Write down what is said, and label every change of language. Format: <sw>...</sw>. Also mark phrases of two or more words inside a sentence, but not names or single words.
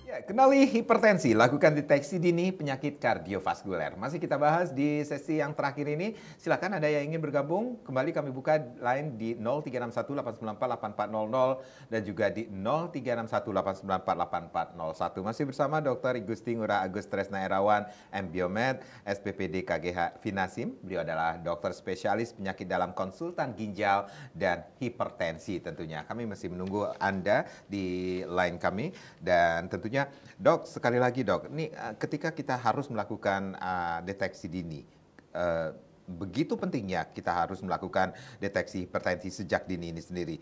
<id>kenali hipertensi, lakukan deteksi dini penyakit kardiovaskuler. Masih kita bahas di sesi yang terakhir ini. Silakan ada yang ingin bergabung. Kembali kami buka line di 0361 894 8400 dan juga di 0361 894 8401. Masih bersama Dr. Igusti Ngurah Agus Tresna Erawan, MBiomed, SPPD KGH Finasim. Beliau adalah dokter spesialis penyakit dalam, konsultan ginjal dan hipertensi tentunya. Kami masih menunggu Anda di line kami dan tentunya Dok, sekali lagi Dok, ini ketika kita harus melakukan deteksi dini, begitu pentingnya kita harus melakukan deteksi hipertensi sejak dini ini sendiri.</id>